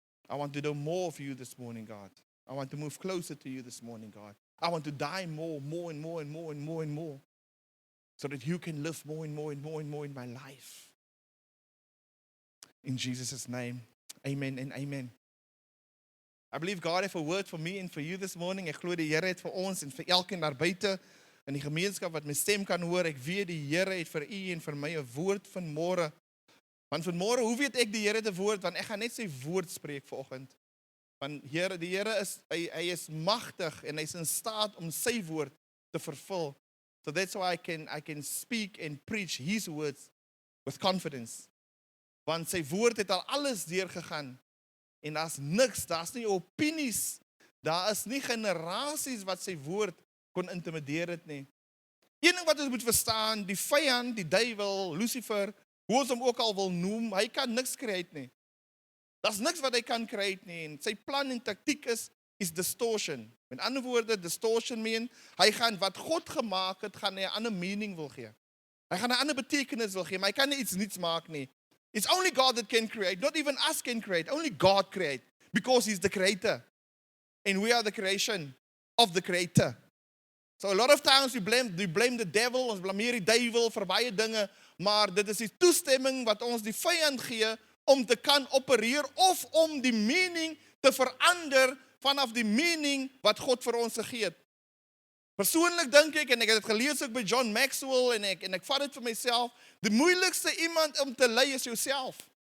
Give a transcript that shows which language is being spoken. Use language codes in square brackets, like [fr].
[en] I want to do more of you this morning, God. I want to move closer to you this morning, God. I want to die more and more and more and more, so that you can live more and more and more and more in my life. In Jesus' name, amen and amen. I believe God has a word for me and for you this morning. [af] Ek glo die Here het vir ons en vir elkeen daar buite in die gemeenskap wat my stem kan hoor. Ek weet die Here het vir u en vir my 'n woord vanmôre. Want vanmôre, hoe weet ek die Here het 'n woord? Want ek gaan net sy woord spreek vanoggend. Want Here, die Here is hy is magtig en hy's in staat om sy woord te vervul. [en] So that's why I can speak and preach his words with confidence. [af] Want sy woord het al alles deurgegaan. En daar's niks, daar's nie opinies, daar is nie generasies wat sy woord kon intimideer het nie. Een ding wat ons moet verstaan, die vyand, die duiwel, Lucifer, hoe ons hom ook al wil noem, hy kan niks create nie. Daar's niks wat hy kan create nie. En sy plan en taktiek is distortion. Met ander woorde, distortion meen, hy gaan wat God gemaak het, gaan hy 'n ander meaning wil gee. Hy gaan 'n ander betekenis wil gee, maar hy kan nie iets niets maak nie. [en] It's only God that can create. Not even us can create. Only God create. Because he's the creator. And we are the creation of the creator. So a lot of times we blame the devil. [af] Ons blameer die duiwel vir baie dinge. Maar dit is die toestemming wat ons die vyand gee om te kan opereer of om die meaning te verander vanaf die meaning wat God vir ons gegee het. Persoonlik dink ek, en ek het dit gelees ook by John Maxwell, en ek vat dit vir myself, die moeilikste iemand om te lei is jouself.